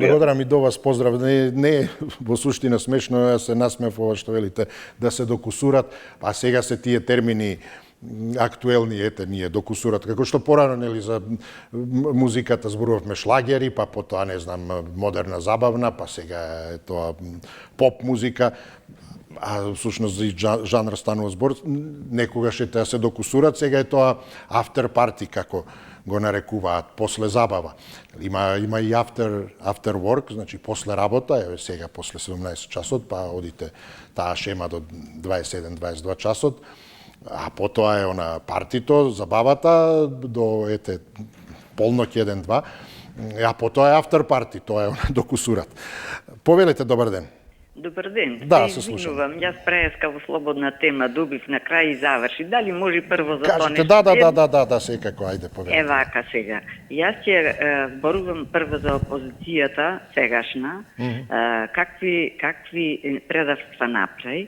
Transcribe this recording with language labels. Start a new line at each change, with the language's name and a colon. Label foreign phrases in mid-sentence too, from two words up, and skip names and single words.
Macedonian: Благодарам и до вас, поздрав. Не е во суштина смешно, јас се насмев ова што велите да се докусурат, а сега се тие термини актуелни, ете, ние докусурат. Како што порано, нели, за музиката зборувавме шлагери, па потоа, не знам, модерна забавна, па сега е тоа поп музика, а всушност за жанр станува збор, некогаш е да се докусурат, сега е тоа
English: after party,
Macedonian: како го нарекуваат, после забава. Има и
English: after work,
Macedonian: значи после работа, еве сега после 17 часот, па одите таа шема до 21-22 часот, а потоа е она партито, забавата, до ете полноќ 1-2, а потоа е
English: after party,
Macedonian: тоа е она докусурат. Повелете, добар ден. Добар ден. Да, се слушам. Јас преска во слободна тема, добив на крај и заврши. Дали може прво за тоа нешто? Да, секако, ајде, повелете. Вака сега. Јас ќе зборувам прво за опозицијата сегашна, какви предавства направи.